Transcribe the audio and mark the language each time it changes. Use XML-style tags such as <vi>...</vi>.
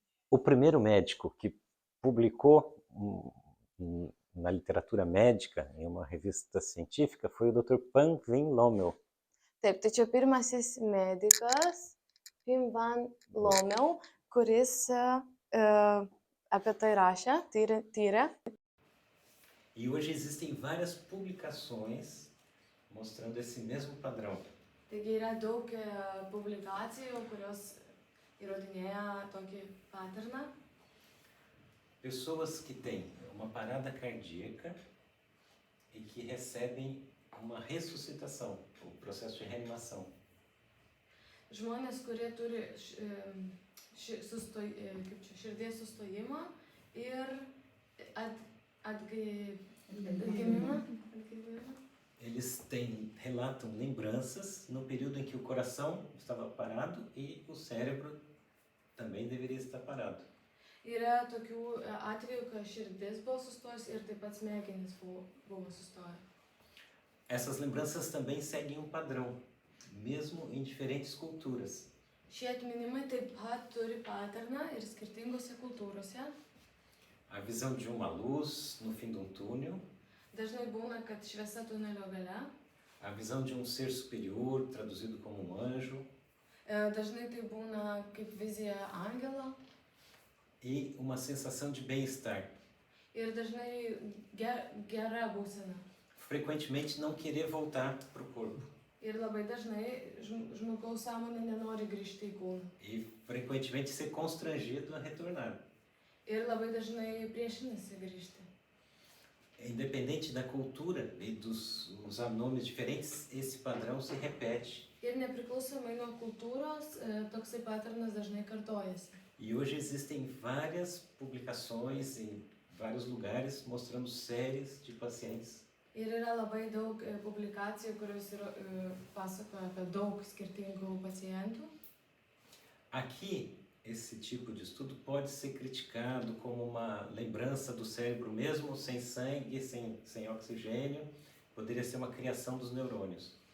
<pt>O primeiro médico que publicou na literatura médica, em uma revista científica, foi o Dr. Pan Vin Lommel.</pt> <lt>Taip, tai čia pirmasis medikas, Pim Van Lommel, kuris apie tai rašė, tyrė.</lt> <pt>E hoje existem várias publicações mostrando esse mesmo padrão.</pt> <lt>Taigi yra daug publikacijų, kurios įrodinėja tokį paterną.</lt> <pt>Pessoas que têm uma parada cardíaca e que recebem uma ressuscitação, o processo de reanimação.</pt> <lt>Žmonės, kurie turi širdies sustojimą ir atgimimą.</lt> <pt>Eles relatam lembranças no período em que o coração estava parado e o cérebro também deveria estar parado.</pt> <lt>Yra tokių atvejų, kai širdis buvo sustojus ir taip pat smegenys buvo sustoję.</lt> <pt>Essas lembranças também seguem um padrão, mesmo em diferentes culturas.</pt> <lt>Šie atminimai taip pat turi paterną ir skirtingose kultūrose.</lt> <pt>A visão de uma luz no fim de um túnel.</pt> <lt>Dažnai būna, kad šviesa tunelio gale.</lt> <pt>A visão de um ser superior, traduzido como um anjo.</pt> <lt>Dažnai tai būna kaip vizija angelo.</lt> <pt>E uma sensação de bem-estar.</pt> <lt>Ir dažnai gera būsena.</lt> <pt>Frequentemente não querer voltar para o corpo.</pt> <lt>Ir labai dažnai žmogaus sąmonė nenori grįžti į kūną.</lt> <pt>E frequentemente ser constrangido a retornar.</pt> <lt>Ir labai dažnai priešinasi grįžti.</lt> <pt>Independente da cultura e dos nomes diferentes, esse padrão se repete.</pt> <lt>Ir nepriklausomai nuo kultūros, toksai paternas dažnai kartojasi.</lt> <pt>E hoje existem várias publicações em vários lugares mostrando séries de pacientes.</pt> <lt>Ir yra labai daug publikacijų, kurios pasakoja apie daug skirtingų pacientų.</lt> <pt>Aqui, esse tipo de estudo pode ser criticado como uma lembrança do cérebro mesmo sem sangue, sem oxigênio, poderia ser uma criação dos neurônios.</pt>